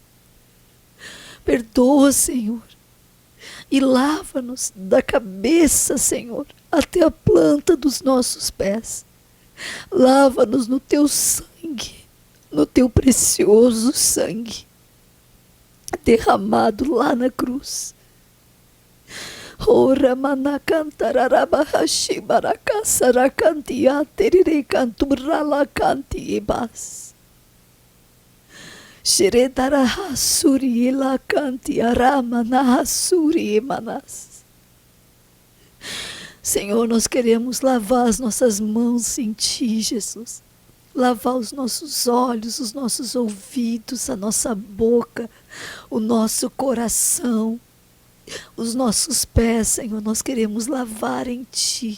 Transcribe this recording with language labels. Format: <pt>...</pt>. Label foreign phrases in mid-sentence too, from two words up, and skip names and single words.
<pt>Perdoa, Senhor, e lava-nos da cabeça, Senhor, até a planta dos nossos pés. Lava-nos no teu sangue, no teu precioso sangue, derramado lá na cruz. Ora manacantararabahashi barakasarakantia terire canturala cantiebas. Sheredarahasuri la cantiarama nahasuri emanas. Senhor, nós queremos lavar as nossas mãos em ti, Jesus. Lavar os nossos olhos, os nossos ouvidos, a nossa boca, o nosso coração, os nossos pés, Senhor, nós queremos lavar em ti.</pt>